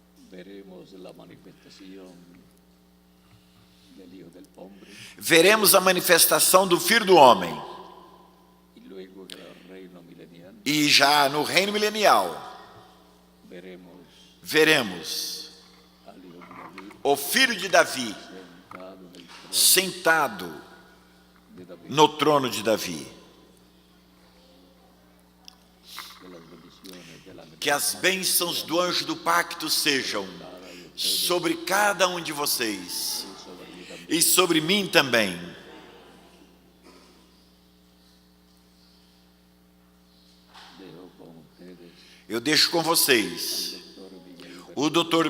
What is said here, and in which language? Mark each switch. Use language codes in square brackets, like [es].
[es] veremos la manifestación del Hijo del Hombre [pt] Veremos a manifestação do Filho do Homem. [es] y luego en el reino milenial [pt] E já no reino milenial, veremos [es] al Hijo de David [pt] o Filho de Davi [es] sentado en el trono [pt] sentado [es] de David. [pt] no trono de Davi. [es] Que las bendiciones de la [pt] Que as bênçãos do anjo do pacto sejam sobre cada um de vocês e sobre mim também. [es] dejo con ustedes [pt] Eu deixo com vocês o Dr.